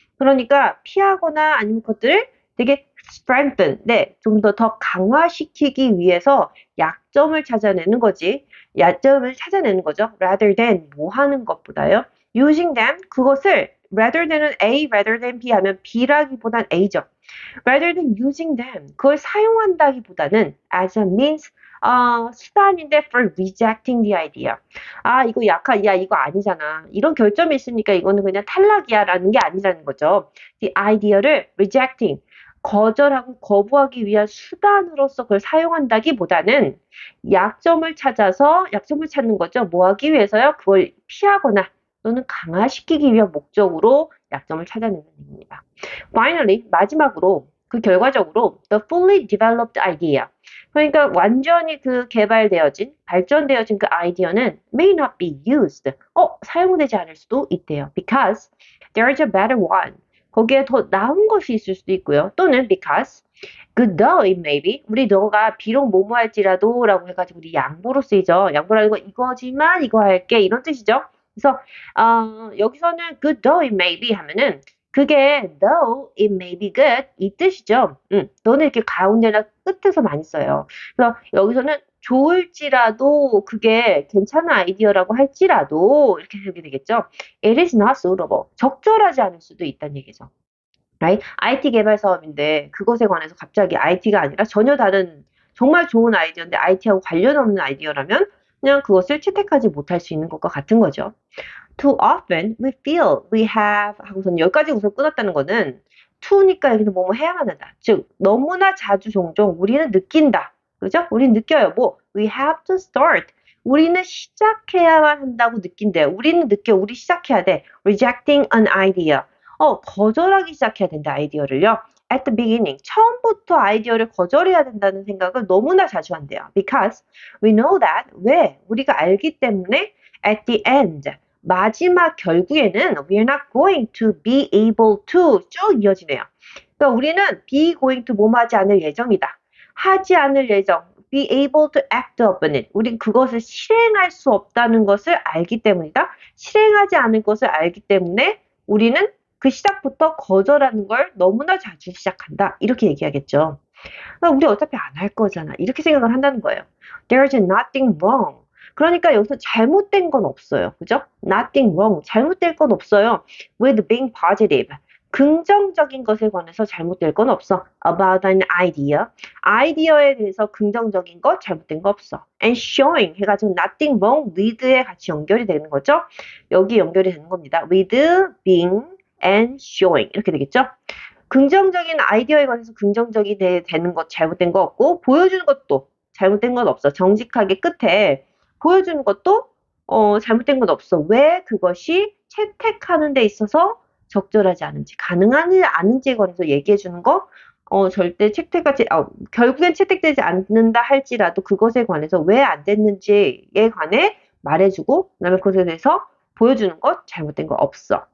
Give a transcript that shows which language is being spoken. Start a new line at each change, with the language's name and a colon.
Korean: 그러니까 피하거나 아니면 그것들을 되게 strengthen, 네, 좀 더 강화시키기 위해서 약점을 찾아내는 거지. 약점을 찾아내는 거죠.
English: rather than
Korean: 뭐 하는 것보다요. using them, 그것을 rather than은 A, rather than B 하면 B라기보단 A죠.
English: rather than using them,
Korean: 그걸 사용한다기보다는
English: as a means, 수단인데 for rejecting the idea.
Korean: 이거 야, 이거 아니잖아. 이런 결점이 있으니까 이거는 그냥 탈락이야 라는 게 아니라는 거죠. the idea를 rejecting, 거절하고 거부하기 위한 수단으로서 그걸 사용한다기보다는 약점을 찾는 거죠. 뭐 하기 위해서요? 그걸 피하거나 또는 강화시키기 위한 목적으로 약점을 찾아내는 얘기입니다.
English: Finally,
Korean: 마지막으로 그 결과적으로
English: the fully developed idea.
Korean: 그러니까 완전히 그 발전되어진 그 아이디어는
English: may not be used.
Korean: 사용되지 않을 수도 있대요.
English: Because there's a better one.
Korean: 거기에 더 나은 것이 있을 수도 있고요. 또는
English: because good though it may be.
Korean: 우리 너가 비록 뭐뭐 할지라도 라고 해가지고 우리 양보로 쓰이죠. 양보라는 거 이거지만 이거 할게 이런 뜻이죠. 그래서 여기서는
English: good though it may be
Korean: 하면은 그게
English: though it may be good
Korean: 이 뜻이죠. 너는 이렇게 가운데나 끝에서 많이 써요. 그래서 여기서는 좋을지라도 그게 괜찮은 아이디어라고 할지라도 이렇게 되게 되겠죠.
English: It is not suitable.
Korean: 적절하지 않을 수도 있다는 얘기죠.
English: Right?
Korean: IT 개발 사업인데 그것에 관해서 갑자기 IT가 아니라 전혀 다른 정말 좋은 아이디어인데 IT하고 관련 없는 아이디어라면 그냥 그것을 채택하지 못할 수 있는 것과 같은 거죠.
English: Too often we feel we have
Korean: 하고서는 여기까지 우선 끊었다는 거는 to니까 여기서 뭐뭐 해야만 한다. 즉 너무나 자주 종종 우리는 느낀다. 그죠? 우리는 느껴요.
English: we have to start.
Korean: 우리는 시작해야만 한다고 느낀대요. 우리는 느껴. 우리 시작해야 돼.
English: Rejecting an idea.
Korean: 거절하기 시작해야 된다, 아이디어를요.
English: At the beginning,
Korean: 처음부터 아이디어를 거절해야 된다는 생각을 너무나 자주 한대요.
English: Because we know that,
Korean: 왜? 우리가 알기 때문에
English: at the end,
Korean: 마지막 결국에는
English: we're not going to be able to
Korean: 쭉 이어지네요. 그러니까 우리는 be going to 뭐하지 않을 예정이다. 하지 않을 예정,
English: be able to act upon it.
Korean: 우린 그것을 실행할 수 없다는 것을 알기 때문이다. 실행하지 않을 것을 알기 때문에 우리는 그 시작부터 거절하는 걸 너무나 자주 시작한다. 이렇게 얘기하겠죠. 우리 어차피 안 할 거잖아. 이렇게 생각을 한다는 거예요.
English: There's nothing wrong.
Korean: 그러니까 여기서 잘못된 건 없어요. 그죠?
English: Nothing wrong.
Korean: 잘못될 건 없어요.
English: With being positive.
Korean: 긍정적인 것에 관해서 잘못될 건 없어.
English: About an idea.
Korean: 아이디어에 대해서 긍정적인 것, 잘못된 거 없어. And showing 해가지고
English: nothing wrong with
Korean: 에 같이 연결이 되는 거죠. 여기 연결이 되는 겁니다.
English: With, being, and showing
Korean: 이렇게 되겠죠. 긍정적인 아이디어에 관해서 긍정적이 되는 것, 잘못된 거 없고 보여주는 것도 잘못된 건 없어. 정직하게 끝에 보여주는 것도 잘못된 건 없어. 왜 그것이 채택하는 데 있어서 적절하지 않은지, 가능하지 않은지에 관해서 얘기해 주는 거, 절대 결국엔 채택되지 않는다 할지라도 그것에 관해서 왜 안 됐는지에 관해 말해주고, 그 다음에 그것에 대해서 보여주는 것, 잘못된 거 없어.